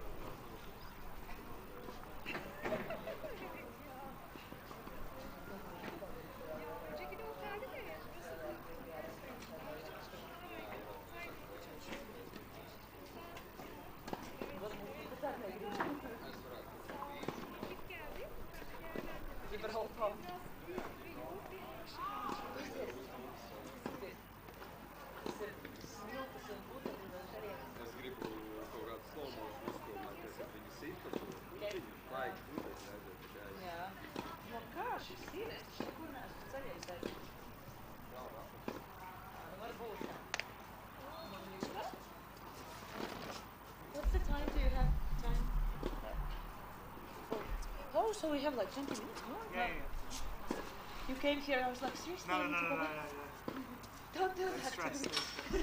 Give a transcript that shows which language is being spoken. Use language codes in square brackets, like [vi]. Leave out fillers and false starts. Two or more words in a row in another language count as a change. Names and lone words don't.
[tr] Önceki de oteldi de burası da. Git geldi. [lv] Es gribu kaut kādu [en] slow motion [lv] uzfilmēties, kad viņi sit pa to. Viņi baigi krūtēs redzēt, ka jāiz. Jā. No kā šis ir? Es taču nekur neesmu ceļējis taču. Varbūt. [en] What's the time? Do you have time? Oh, so we have like 20 minutes more? Yeah. You came here, I was like, seriously? No, I need to go back? Don't do that Stress, to me.